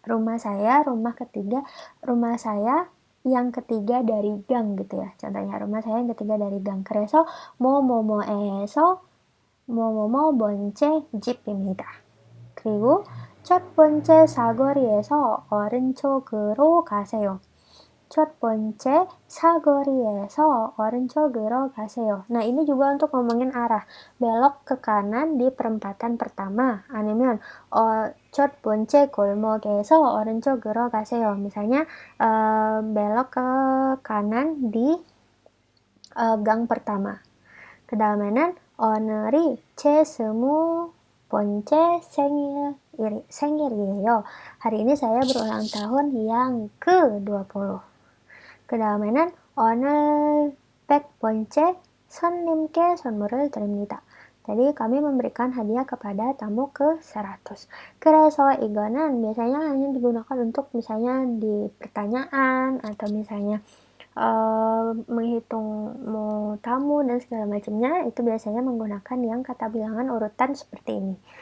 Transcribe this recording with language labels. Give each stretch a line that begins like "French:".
Indonesian: rumah saya yang ketiga dari gang gitu ya. Contohnya rumah saya yang ketiga dari gang.
Korean: 그래서 뭐뭐뭐에서 뭐뭐뭐 번째 집입니다. 그리고 첫 번째 사거리에서 오른쪽으로 가세요. 첫 번째 사거리에서 오른쪽으로 가세요.
Indonesian: Nah, ini juga untuk ngomongin arah. belok ke kanan di perempatan pertama.
Korean: 아니면 첫 번째 골목에서 오른쪽으로 가세요.
Indonesian: Misalnya belok ke kanan di gang pertama.
Korean: 그 다음에는 오늘이 제 20번째 생일이에요.
Indonesian: Hari ini saya berulang tahun yang ke-20.
Korean: 그 다음에는 오늘 100번째 손님께 선물을 드립니다.
Indonesian: Jadi kami memberikan hadiah kepada tamu ke-100.
Korean: 그래서 이거는
Indonesian: biasanya hanya digunakan untuk misalnya di pertanyaan atau misalnya menghitung tamu dan segala macamnya, itu biasanya menggunakan yang kata bilangan urutan seperti ini.